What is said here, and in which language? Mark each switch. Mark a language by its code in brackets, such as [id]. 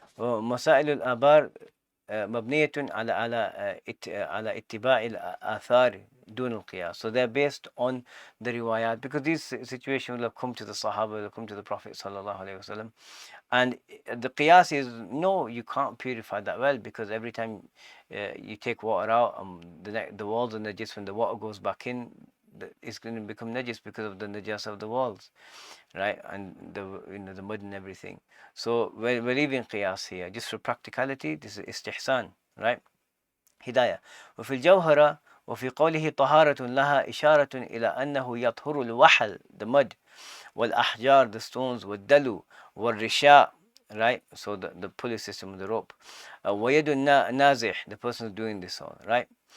[ar] مسائل الآبار مبنية على اتباع الآثار دون القياس. [en] So they're based on the riwayat, because these situations will have come to the Sahaba, will have come to the Prophet sallallahu alaihi wasallam, and the qiyas is no, you can't purify that well, because every time you take water out, the walls are najis. When the water goes back in, it's going to become najis because of the najas of the walls, right? And the mud and everything. So we're leaving qiyas here just for practicality. This is istihsan, right? هداية. [ar] وفي الجوهرة وفي قوله طهارة لها إشارة إلى أنه يطهر الوحل, [en] the mud, [ar] والأحجار, [en] the stones, [ar] والدلو والرشاء, right? [en] So the pulley system, the rope. [ar] ويد النازح, [en] the person who's doing this all, right?